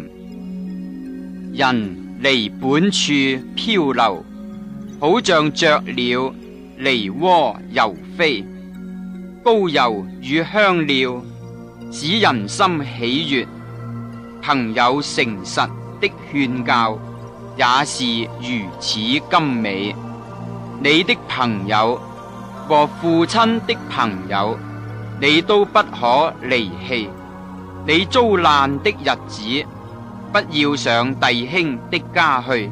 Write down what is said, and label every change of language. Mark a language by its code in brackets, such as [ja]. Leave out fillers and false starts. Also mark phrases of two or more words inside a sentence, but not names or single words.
[zh] 人離本處漂流，好像雀鳥離窩遊飛。膏油與香料使人心喜悅，朋友誠實的勸教也是如此甘美。你的朋友和父親的朋友，你都不可離棄。你遭難的日子，不要上弟兄的家去。